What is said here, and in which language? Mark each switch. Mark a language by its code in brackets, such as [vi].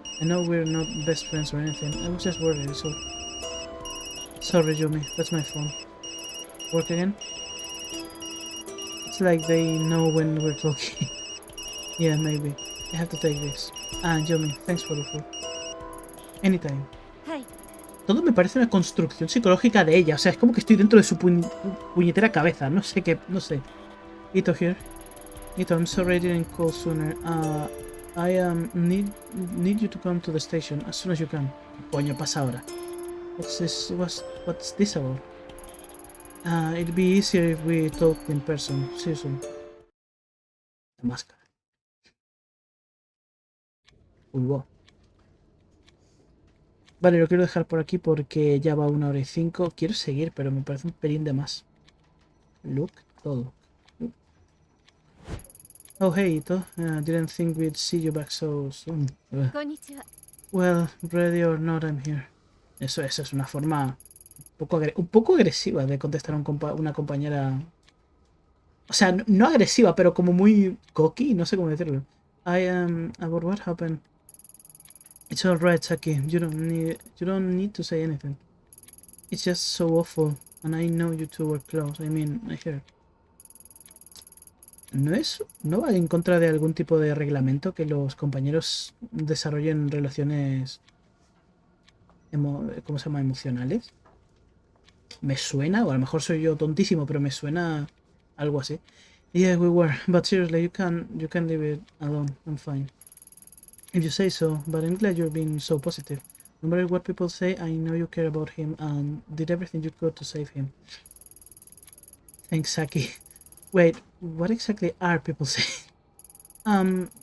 [en] I know we're not best friends or anything. I was just worried, so... Sorry, Yumi. That's my phone. Work again? It's like they know when we're talking. Yeah, maybe. I have to take this. Ah, Yumi, thanks for the food. Anytime. [ja] はい。 [es] Todo me parece una construcción psicológica de ella. O sea, es como que estoy dentro de su puñetera cabeza. No sé qué... No sé. [en] Ito here. Ito, I'm sorry I didn't call sooner. I need you to come to the station as soon as you can. [es] ¿Qué coño pasa ahora? [en] What's this about? It'd be easier if we talked in person. See you soon. [es] La máscara. Uy, wow. Vale, lo quiero dejar por aquí porque ya va 1 hora y 5. Quiero seguir, pero me parece un pelín de más. [en] Look, todo. Oh, hey, Ito. Didn't think we'd see you back so soon. [ja] こんにちは。 [en] Well, ready or not, I'm here. [es] Eso es una forma un poco agresiva de contestar a una compañera. O sea, no agresiva, pero como muy cocky, no sé cómo decirlo. [en] I am about what happened. It's alright, Saki. You don't need to say anything. It's just so awful, and I know you two were close. I mean, I heard. [es] ¿No va en contra de algún tipo de reglamento que los compañeros desarrollen relaciones, ¿cómo se llama? Emocionales? Me suena, o a lo mejor soy yo tontísimo, pero me suena algo así. [en] Yeah, we were, but seriously, you can leave it alone. I'm fine. If you say so, but I'm glad you're being so positive. No matter what people say, I know you care about him and did everything you could to save him. Thanks, Saki. Wait, what exactly are people saying?